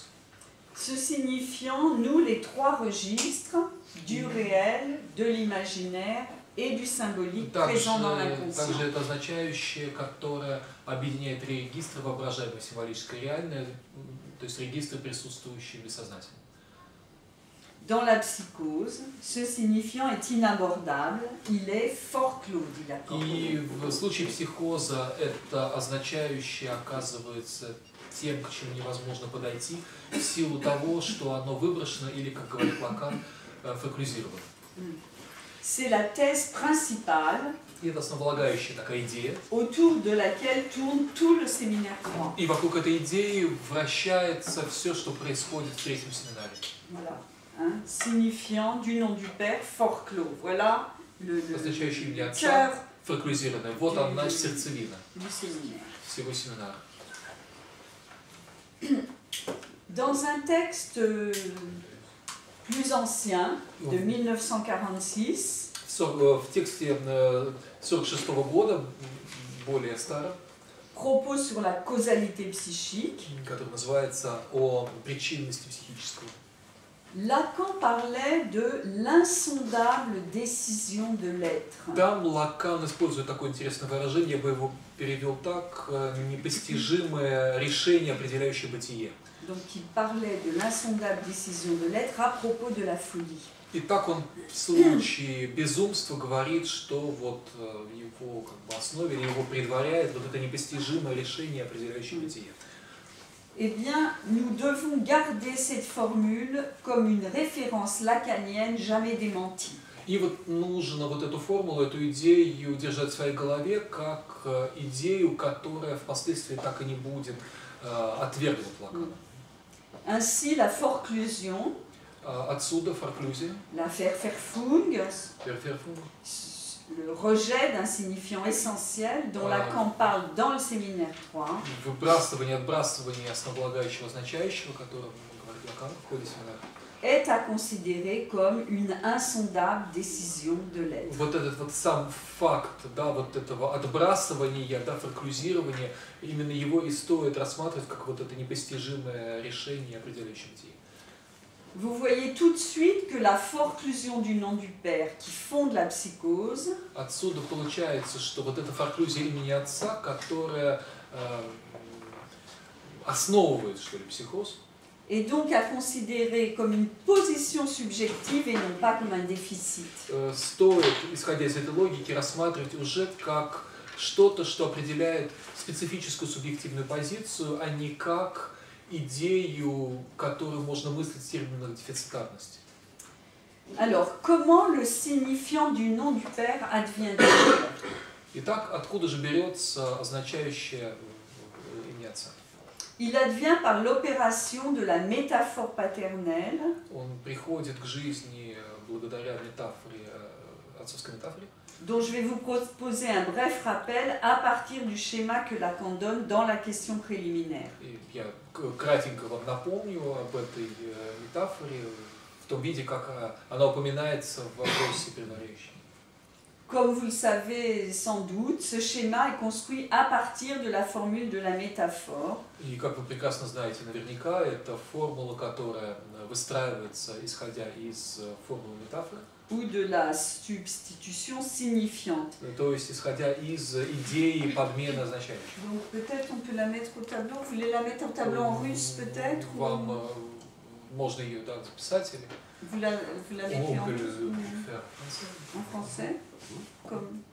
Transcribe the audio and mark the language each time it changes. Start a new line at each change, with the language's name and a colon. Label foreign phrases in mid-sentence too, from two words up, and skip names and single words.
French: Ce signifiant noue les trois registres du réel, de l'imaginaire et du symbolique présent dans l'inconscient.
Russian: Также это означающее, которое объединяет три регистра: воображаемое, символическое, реальное, то есть регистры, присутствующие в бессознательном.
French: Dans la psychose, ce signifiant est inabordable, il est fort clos, dit Lacan.
Russian: И в случае психоза это означающее оказывается тем, к чему невозможно подойти, в силу того, что оно выброшено или, как говорит Лакан, фоклюзировано.
French: C'est la thèse principale
Russian: И это основополагающая такая идея.
French: autour de laquelle tourne tout le séminaire 3.
Russian: И вокруг этой идеи вращается все, что происходит в третьем семинаре.
French: Voilà. Hein? Signifiant du nom du Père, fort clos. Voilà le
Russian: Означающее имя
French: cœur
Russian: Отца, фоклюзированное. Вот она сердцевина
French: du séminaire.
Russian: всего семинара.
French: Dans un texte plus ancien, de 1946,
Russian: В тексте 1946 года, более старом,
French: propos sur la causalité psychique,
Russian: который называется «О причинности психического»,
French: Lacan parlait de l'insondable décision de l'être.
Russian: там Лакан использует такое интересное выражение, я бы его перевел так: непостижимое решение, определяющее бытие.
French: Donc il parlait de l'insondable décision de l'être à propos de la folie.
Russian: И так он в случае безумства говорит, что вот в его основе, или его предваряет вот это непостижимое решение, определяющее бытие.
French: Eh bien, nous devons garder cette formule comme une référence lacanienne jamais démentie.
Russian: И вот нужно вот эту формулу, эту идею держать в своей голове как идею, которая впоследствии так и не будет отвергнута Лаканом.
French: Ainsi, la forclusion,
Russian: Отсюда форклюзия,
French: la verfung,
Russian: перферфунг,
French: le rejet d'un signifiant essentiel dont Lacan parle dans le séminaire 3.
Russian: выбрасывание, отбрасывание основополагающего означающего, о котором говорит Лакан в ходе семинара,
French: est à considérer comme une insondable décision de l'être.
Russian: вот этот вот сам факт, да, вот этого отбрасывания, да, форклюзирования, именно его и стоит рассматривать как вот это непостижимое решение, определяющее бытие.
French: Vous voyez tout de suite que la forclusion du nom du Père qui fonde la psychose
Russian: Отсюда получается, что вот эта форклюзия имени Отца, которая основывает, что ли, психоз,
French: est donc à considérer comme une position subjective et non pas comme un déficit.
Russian: стоит, исходя из этой логики, рассматривать уже как что-то, что определяет специфическую субъективную позицию, а не как идею, которую можно мыслить в терминах дефицитарности.
French: Alors, comment le signifiant du nom du Père advient-il?
Russian: Итак, откуда же берется означающее имя Отца?
French: Il advient par l'opération de la métaphore paternelle
Russian: Он приходит к жизни благодаря метафоре, отцовской метафоре,
French: dont je vais vous proposer un bref rappel à partir du schéma que Lacan donne dans la question préliminaire.
Russian: И я кратенько вам напомню об этой метафоре в том виде, как она упоминается в вопросе предваряющем.
French: Comme vous le savez sans doute, ce schéma est construit à partir de la formule de la métaphore.
Russian: И как вы прекрасно знаете, наверняка, это формула, которая выстраивается, исходя из формулы метафоры.
French: Ou de la substitution signifiante.
Russian: То есть, исходя из идеи подмены означающего.
French: Donc peut-être on peut la mettre au tableau. Vous voulez la mettre au tableau en russe peut-être?
Russian: Вам можно ее, да, записать или...
French: Vous la mettez en russe? En français?